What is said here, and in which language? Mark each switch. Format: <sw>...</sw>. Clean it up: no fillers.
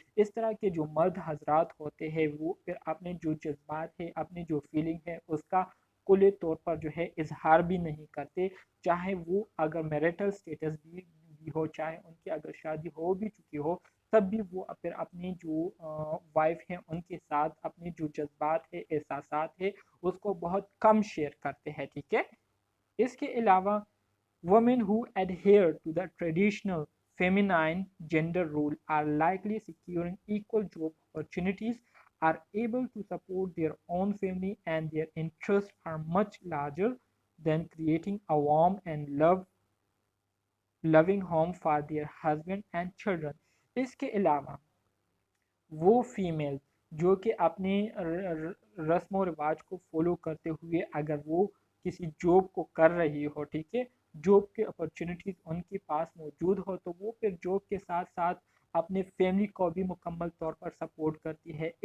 <ur>اس طرح کے جو مرد حضرات ہوتے ہیں وہ پھر اپنے جو جذبات ہے، اپنی جو فیلنگ ہے اس کا کلی طور پر جو ہے اظہار بھی نہیں کرتے، چاہے وہ اگر میریٹل سٹیٹس بھی ہو، چاہے ان کی اگر شادی ہو بھی چکی ہو، تب بھی وہ پھر اپنی جو وائف ہیں ان کے ساتھ اپنے جو جذبات ہے، احساسات ہے، اس کو بہت کم شیئر کرتے ہیں. ٹھیک ہے. اس کے علاوہ</ur> <en>women who adhere to the traditional feminine gender role are likely securing equal job opportunities, are able to support their own family, and their interests are much larger than creating a warm and loving home for their husband and children.</en> <ur>اس کے علاوہ وہ female جو کہ اپنے رسم و رواج کو فالو کرتے ہوئے اگر وہ کسی جاب کو کر رہی ہو، ٹھیک ہے، جاب کے اپرچونیٹیز ان کے پاس موجود ہو، تو وہ پھر جاب کے ساتھ ساتھ اپنے فیملی کو بھی مکمل طور پر سپورٹ کرتی ہے.</ur>